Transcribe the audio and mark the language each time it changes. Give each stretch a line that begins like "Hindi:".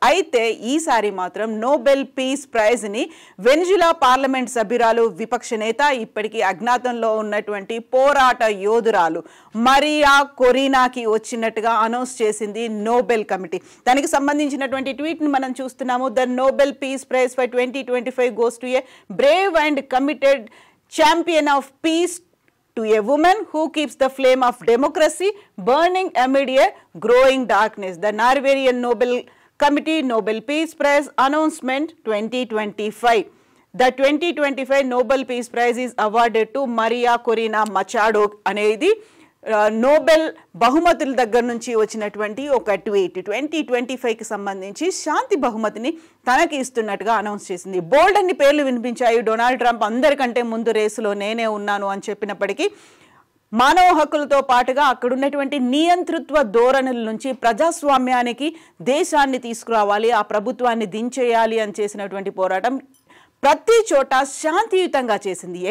Telugu: అయితే ఈసారి మాత్రం నోబెల్ పీస్ ప్రైజ్ ని వెనిజులా పార్లమెంట్ సభ్యురాలు, విపక్ష నేత, ఇప్పటికీ అజ్ఞాతంలో ఉన్నటువంటి పోరాట యోధురాలు మరియా కొరీనాకి వచ్చినట్టుగా అనౌన్స్ చేసింది నోబెల్ కమిటీ. దానికి సంబంధించినటువంటి ట్వీట్ ని మనం చూస్తున్నాము.
English: The Nobel Peace Prize for 2025 goes to a brave and committed champion of peace, to a woman who keeps the flame of democracy burning amid a growing darkness. The Norwegian Nobel Committee Nobel Peace Prize announcement 2025. The 2025 Nobel Peace Prize is awarded to Maria Corina Machado
Telugu: అనేది Nobel బహుమతుల దగ్గర నుంచి వచ్చినటువంటి ఒక tweet. 2025కి సంబంధించి శాంతి బహుమతిని తనకి ఇస్తున్నట్టుగా announce చేసింది. బోల్డ్ అన్ని పేర్లు వినిపించాయి. డొనాల్డ్ ట్రంప్ అందరికంటే ముందు రేసులో నేనే ఉన్నాను అని చెప్పినప్పటికీ, మానవ హక్కులతో పాటుగా అక్కడున్నటువంటి నియంతృత్వ ధోరణుల నుంచి ప్రజాస్వామ్యానికి దేశాన్ని తీసుకురావాలి, ఆ ప్రభుత్వాన్ని దించేయాలి అని చేసినటువంటి పోరాటం ప్రతి చోట శాంతియుతంగా చేసింది.